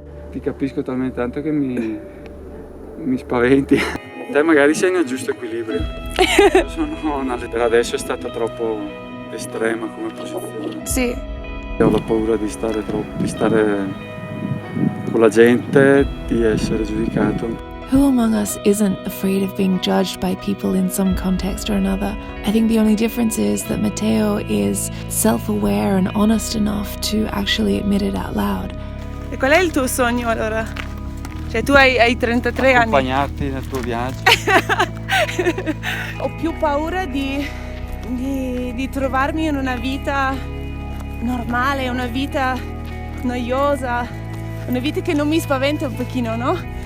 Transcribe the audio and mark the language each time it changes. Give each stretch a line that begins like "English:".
Italian: Ti capisco talmente tanto che mi spaventi. Te magari sei nel giusto equilibrio. Per adesso è stata troppo estrema come posizione. Sì. Ho la paura di stare con la gente, di essere giudicato.
English: Who among us isn't afraid of being judged by people in some context or another? I think the only difference is that Matteo is self-aware and honest enough to actually admit it out loud.
Italian: E qual è il tuo sogno allora? Cioè tu hai 33 anni. Accompagnarti nel tuo viaggio. Ho più paura di trovarmi in una vita normale, una vita noiosa, una vita che non mi spaventa un pochino, no?